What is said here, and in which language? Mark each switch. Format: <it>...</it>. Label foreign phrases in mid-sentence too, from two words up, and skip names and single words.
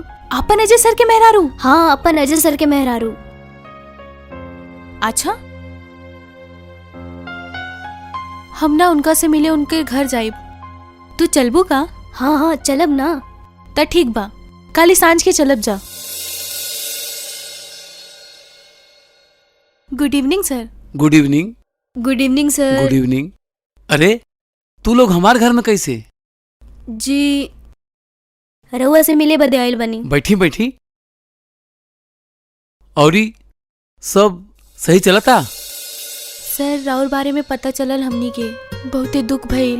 <bho>अपन अजय सर के मेहरारू? हाँ, अपन अजय सर के मेहरारू। अच्छा, हम ना उनका से मिले उनके घर जाइब। तू चलबू का? हाँ हाँ चलब ना। त ठीक बा, काली सांझ के चलब जा।</bho> <en>good evening sir. good evening. good evening sir. good evening.</en> <bho>अरे तू लोग हमारे घर में कैसे? जी रउआ से मिले बदे आइल बनी। बैठी बैठी। औरी सब सही चलता? सर राउर बारे में पता चलल हमनी के, बहुते दुख भइल।</bho>